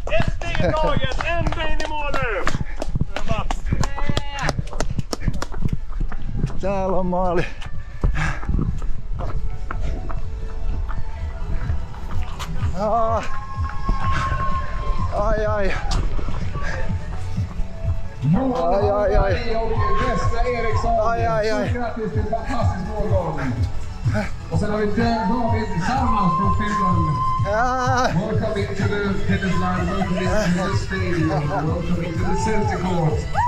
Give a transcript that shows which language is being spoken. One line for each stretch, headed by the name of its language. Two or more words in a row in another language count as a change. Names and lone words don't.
Finnish: Täällä on maali. Ai.
Swedish: Grattis till fantastisk målgång. Och sen har vi David Salmans från Finland.
English: Welcome into the tennis line, welcome into the stadium, welcome into the center court.